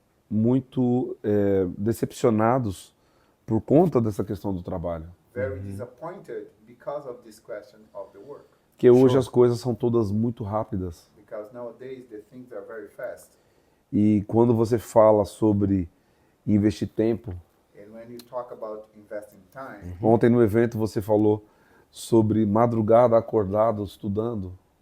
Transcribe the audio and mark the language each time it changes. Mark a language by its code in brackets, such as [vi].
[pt] muito decepcionados por conta dessa questão do trabalho. [en] very disappointed because of this question of the work. [pt] Que hoje [en] Sure. [pt] as coisas são todas muito rápidas. [en] Because nowadays the things are very fast. [pt] E quando você fala sobre investir tempo, [en] And when you talk about investing time, [pt] ontem no evento você falou sobre madrugada acordado estudando.